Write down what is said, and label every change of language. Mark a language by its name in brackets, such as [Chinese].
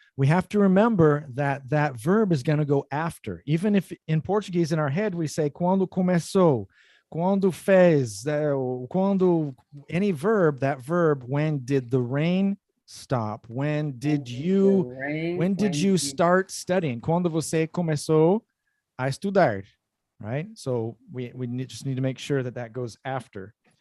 [English] We have to remember that that verb is going to go after. Even if in Portuguese in our head we say [Portuguese] quando começou, quando fez, quando, [English] any verb, that verb, when did the rain stop? When did you start studying? [Portuguese] Quando você começou a estudar, right? [English] So we just need to make sure that that goes after.